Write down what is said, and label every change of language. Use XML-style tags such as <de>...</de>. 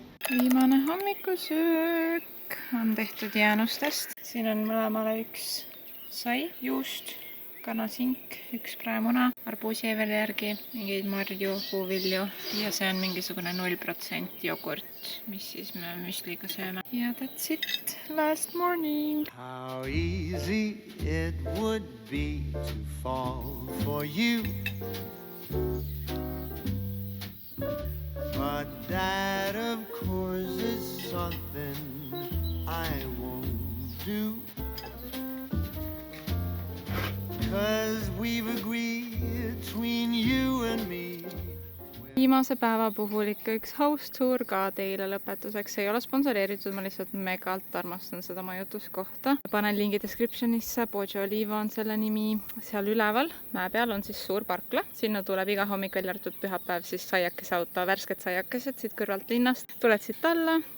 <et>Viimane hommikusöök on tehtud jäänustest. Siin on mõlemale üks sai, juust, kanasink, üks praemuna, arbuusieveli järgi, mingeid marju, puuvilju ja see on mingisugune 0% jogurt, mis siis me müsliga sööme.</et> <en>Ja that's it, last morning. How easy it would be to fall for you. But that of course is something I won't do. 'Cause we've agreed between you and me.</en> <et>Viimase päeva puhul ikka üks house tour ka teile lõpetuseks. See ei ole sponsoreeritud, ma lihtsalt megalt armastan seda majutuskohta. Panen lingi descriptionisse, Poggio Oliva on selle nimi. Seal üleval, mäe peal on siis suur parkla. Sinna tuleb iga hommik välja arvatud pühapäev siis saiakese auto, värsked saiakesed siit kõrvalt linnast. Tuled siit alla.</et>